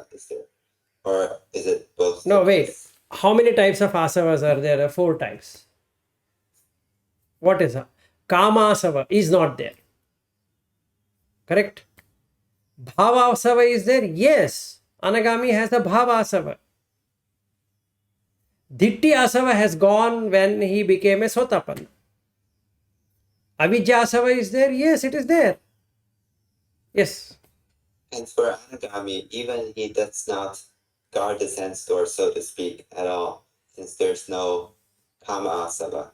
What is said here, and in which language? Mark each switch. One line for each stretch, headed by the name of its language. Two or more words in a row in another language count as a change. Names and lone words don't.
English: Is there, or is it both? No, wait. How many types of asavas are there? There are 4 types. What is a
Pali: kama asava?
English: Is not there. Correct?
Pali: Bhava asava
English: is there? Yes. Anagami has the
Pali: bhava asava. Ditti asava
English: has gone when he became a sotapanna.
Pali: Avidya asava
English: is there? Yes, it is there. Yes. And for Anagami, even he does not guard the sense door, so to speak, at all, since there's no
Pali: kama asava.